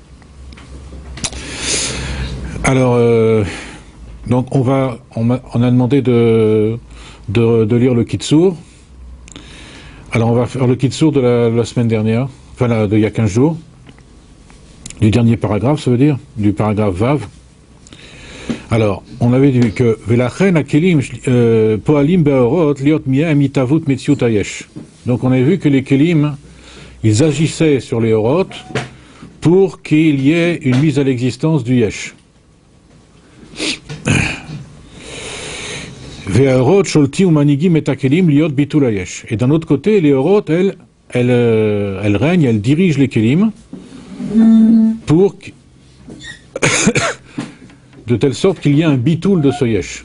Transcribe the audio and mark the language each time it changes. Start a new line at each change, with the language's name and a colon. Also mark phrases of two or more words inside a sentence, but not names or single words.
French: Alors, donc on a demandé de lire le Kitsour. Alors on va faire le Kitsour de la semaine dernière, enfin il y a 15 jours, du dernier paragraphe, ça veut dire, du paragraphe Vav. Alors, on avait dit que
Hebrew: ולכן הכלים פועלים באורות להיות מהם התהוות מציאות היש.
French: Donc on avait vu que les kelim, ils agissaient sur les orot pour qu'il y ait une mise à l'existence du yesh. Et d'un autre côté, les orot, elles règnent, elles dirigent les kelim pour de telle sorte qu'il y ait un bitoul de ce yesh.